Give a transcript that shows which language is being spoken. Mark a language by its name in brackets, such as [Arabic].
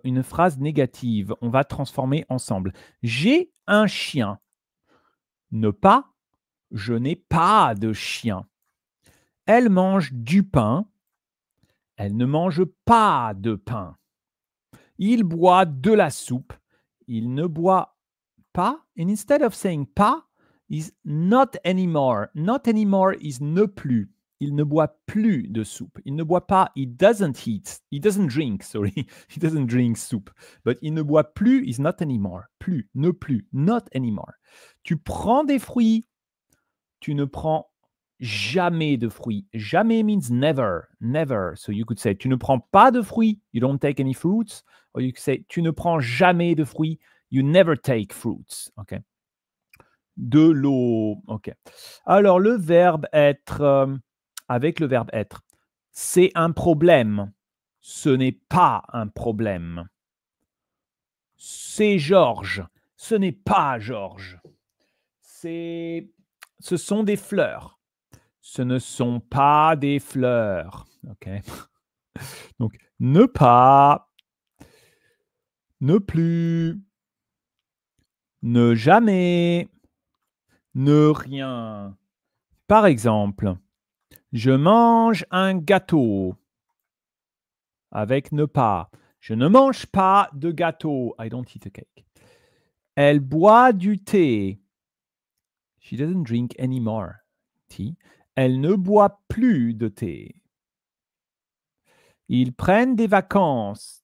[French] Une phrase négative. On va transformer ensemble. J'ai un chien. Ne pas, je n'ai pas de chien. Elle mange du pain. Elle ne mange pas de pain. Il boit de la soupe. Il ne boit pas. [English] And instead of saying pas, is not anymore. Not anymore is [French] ne plus. Il ne boit plus de soupe. Il ne boit pas. [English] He doesn't eat. He doesn't drink, sorry. He doesn't drink soup. But [French] il ne boit plus [English] is not anymore. [French] Plus, ne plus, [English] not anymore. [French] Tu prends des fruits. Tu ne prends jamais de fruits. [English] Jamais means never. Never. So you could say, [French] tu ne prends pas de fruits. [English] You don't take any fruits. Or you could say, [French] tu ne prends jamais de fruits. [English] You never take fruits. OK. [French] De l'eau. OK. Alors, le verbe être, avec le verbe être, c'est un problème. Ce n'est pas un problème. C'est Georges. Ce n'est pas Georges. Ce sont des fleurs. Ce ne sont pas des fleurs. OK. Donc, ne pas, ne plus, ne jamais, ne rien. Par exemple, je mange un gâteau avec ne pas. Je ne mange pas de gâteau. [English] I don't eat a cake. [French] Elle boit du thé. [English] She doesn't drink any more tea. [French] Elle ne boit plus de thé. Ils prennent des vacances.